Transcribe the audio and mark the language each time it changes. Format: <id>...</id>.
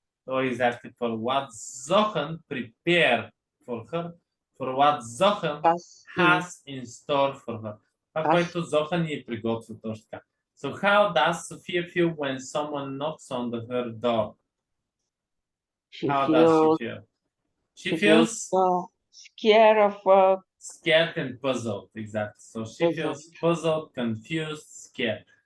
<en>So exactly for what Zohan prepared for her, for what Zohan has in store for her.</en> <bg>Това, което Zohan ни е приготвил точно така.</bg> <en>So how does Sophia feel when someone knocks on her door? How does she feel? She feels scared of scared and puzzled, exactly. So she feels puzzled, confused, scared.</en>